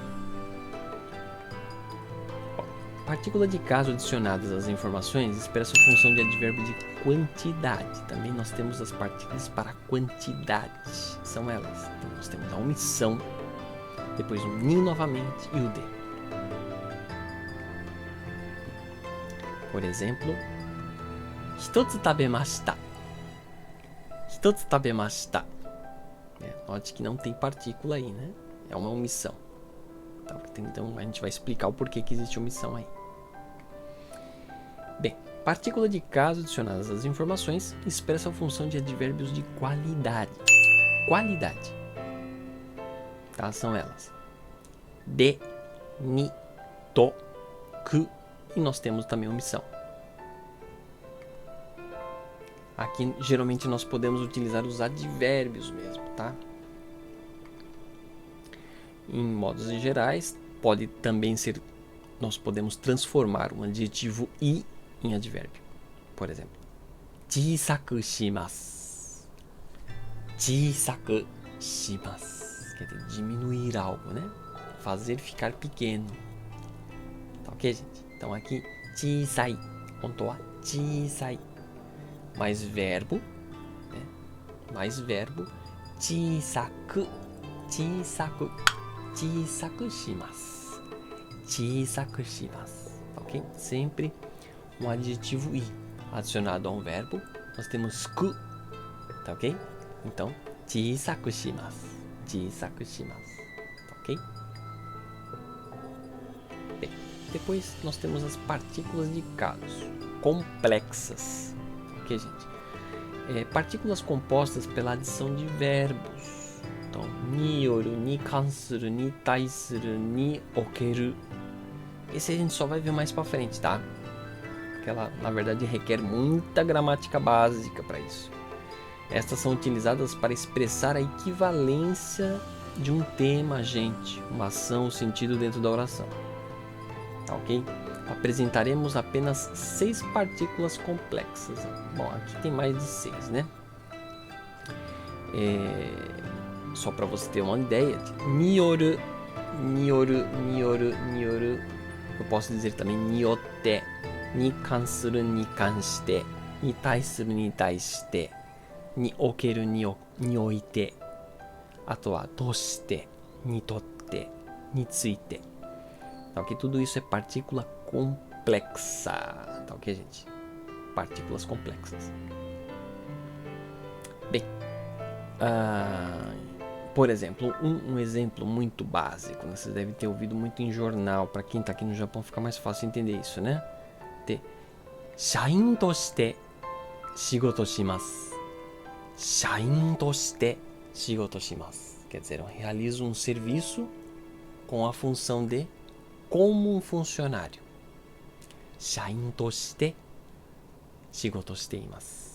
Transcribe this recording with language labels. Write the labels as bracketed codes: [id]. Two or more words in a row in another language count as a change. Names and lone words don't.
[pt] Partícula de caso adicionadas às informações expressa a função de advérbio de quantidade. Também nós temos as partículas para quantidade. São elas. Então nós temos a omissão, depois o ni novamente e o de. Por exemplo, [ja] 一つ食べました. 一つ食べました. [pt] Note que não tem partícula aí, né? É uma omissão. Então a gente vai explicar o porquê que existe omissão aí. Bem, partícula de caso adicionadas às informações expressa a função de advérbios de qualidade. Qualidade. Tá? São elas. De, ni, to, ku. E nós temos também omissão. Aqui geralmente nós podemos utilizar os advérbios mesmo, tá? Em modos gerais, pode também ser, nós podemos transformar um adjetivo i em advérbio. Por exemplo, [ja] 小さくします. 小さくします. [pt] Quer dizer, diminuir algo, né? Fazer ficar pequeno. Tá ok, gente? Então aqui, chisai. Ponto a, chisai. Mais verbo, né? Mais verbo, chisaku. [ja] 小さく。小さくします. 小さくします. [pt] Ok? Sempre um adjetivo i adicionado a um verbo. Nós temos ku. Tá ok? Então, [ja] 小さくします. 小さくします. [pt] Tá ok? Bem, depois nós temos as partículas de caso complexas. Ok, gente? Partículas compostas pela adição de verbos. Então, [ja] による、に関する、に対する、における. [pt] Esse a gente só vai ver mais pra frente, tá? Porque ela, na verdade, requer muita gramática básica para isso. Estas são utilizadas para expressar a equivalência de um tema, agente, uma ação, sentido dentro da oração. Tá ok? Apresentaremos apenas 6 partículas complexas. Bom, aqui tem mais de 6, né? Só para você ter uma ideia, [ja] による、による、による、による. [pt] Eu posso dizer também [ja] によって、に関する、に関して、に対する、に対して、における、において. あとはとしてにとってについて. [pt] Tá ok? Tudo isso é partícula complexa. Tá ok, gente? Partículas complexas. Bem, por exemplo, um exemplo muito básico, né? Vocês devem ter ouvido muito em jornal. Para quem está aqui no Japão fica mais fácil entender isso, né? [ja] 社員として仕事します. 社員として仕事します. [pt] Quer dizer, eu realizo um serviço com a função de como um funcionário. [ja] 社員として仕事しています.